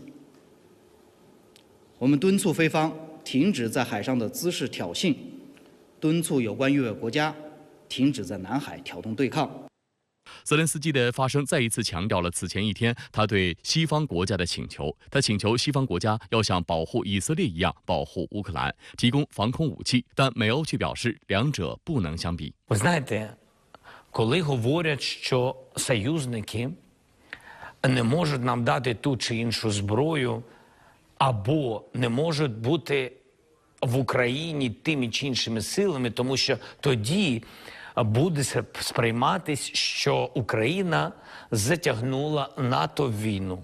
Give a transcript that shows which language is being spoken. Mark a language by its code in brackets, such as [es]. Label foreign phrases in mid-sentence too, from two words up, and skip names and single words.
[zh] 我们敦促菲方停止在海上的滋事挑衅，敦促有关域外国家停止在南海挑动对抗。泽连斯基的发声再一次强调了此前一天他对西方国家的请求，他请求西方国家要像保护以色列一样保护乌克兰，提供防空武器，但美欧却表示两者不能相比。 [uk] Коли говорять, що союзники не можуть нам дати ту чи іншу зброю, або не можуть бути в Україні тими чи іншими силами, тому що тоді буде сприйматись, що Україна затягнула НАТО в війну.